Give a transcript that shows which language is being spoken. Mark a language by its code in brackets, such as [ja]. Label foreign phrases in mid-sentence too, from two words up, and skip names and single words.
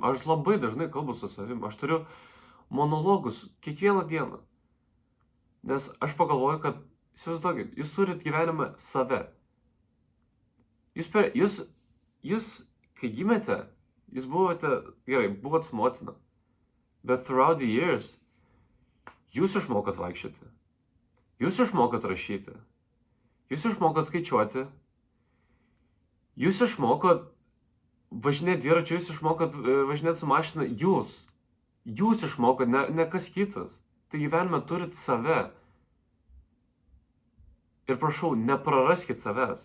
[lt] Aš labai dažnai kalbu su savim. Aš turiu monologus kiekvieną dieną. Nes aš pagalvoju, kad, įsivaizduokit, jūs turit gyvenime save. Jūs, kai gimėte, jūs buvot motina. [en] Bet throughout the years, [lt] jūs išmokot vaikščioti. Jūs išmokot rašyti. Jūs išmokot skaičiuoti. Jūs išmokot važinėti dviračiu, jūs išmokot važinėti su mašina. Jūs išmokot, ne kas kitas. Tai gyvenime turit save. Ir prašau, nepraraskit savęs.